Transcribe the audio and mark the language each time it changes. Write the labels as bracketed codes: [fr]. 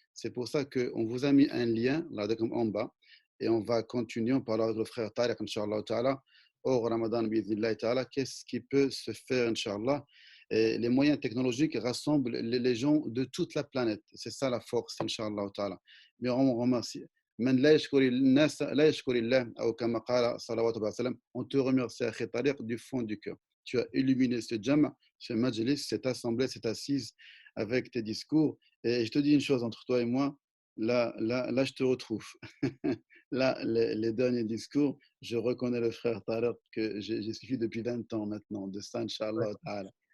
[fr] C'est pour ça qu'on vous a mis un lien là en bas et on va continuer. On parlera avec le frère Tariq, Inch'Allah Ta'ala, au Ramadan, bi'idhnillah Ta'ala. Qu'est-ce qui peut se faire, Inch'Allah? Et les moyens technologiques rassemblent les gens de toute la planète. C'est ça la force, Inch'Allah Ta'ala. Mais on remercie. [ar] من لا يشكر الناس لا يشكر الله أو كما قال صلى الله عليه وسلم. [fr] On te remercie, Akhi Tariq, du fond du cœur. Tu as illuminé ce jam, ce majlis, cette assemblée, cette assise avec tes discours. Et je te dis une chose entre toi et moi, là je te retrouve. Là, les derniers discours, je reconnais le frère Tariq que j'ai suivi depuis 20 ans maintenant, de ça, Inch'Allah Ta'ala.